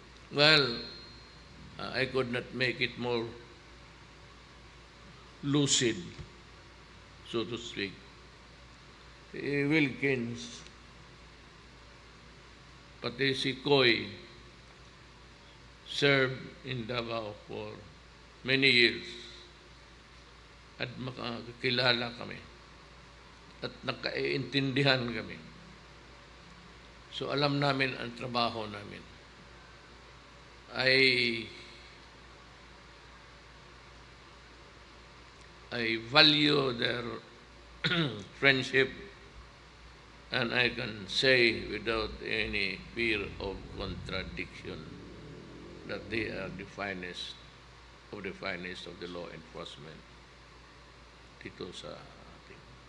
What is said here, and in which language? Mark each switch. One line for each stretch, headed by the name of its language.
English: Well, I could not make it more lucid, so to speak. Wilkins,
Filipino: pati si Koy,
English: served in Davao for many years.
Filipino: At makakilala kami. At nagkaintindihan kami. So alam namin ang trabaho namin.
English: I value their friendship, and I can say without any fear of contradiction that they are the finest of the law enforcement
Filipino: dito sa ating.